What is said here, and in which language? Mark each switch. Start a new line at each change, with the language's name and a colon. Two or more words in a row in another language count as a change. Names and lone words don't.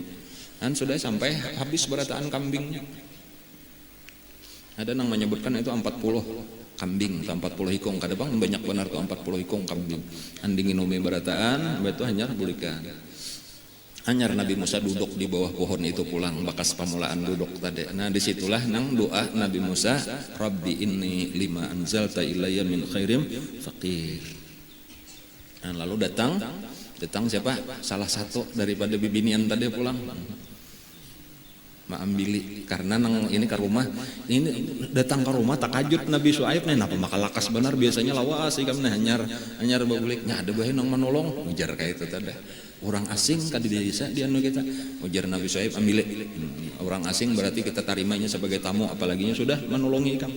Banjar: Sudah sampai habis berataan kambingnya. Ada yang menyebutkan itu 40 kambing, 40 hikung. Kadang banyak benar ke 40 hikung kambing. Andingin umi berataan, itu hanya bulikan. Hanya Nabi Musa duduk di bawah pohon itu pulang, bekas pemulaan duduk tadi. Disitulah nang doa Nabi Musa,
Arabic: رب إني لما أنزلت إلي من خير فقير.
Banjar: Lalu datang siapa? Salah satu daripada bibinian tadi pulang. Maambili karena nang ini ke rumah ini datang ke rumah takajut Nabi Syuaib nih napa maka lakas benar biasanya lawas sih kami hanyar babuliknya ada bae nang menolong ujar kayak itu tadi orang asing kan di desa dia nu kita ujar Nabi Syuaib ambile orang asing berarti kita tarimanya sebagai tamu apalaginya sudah menolongi kami.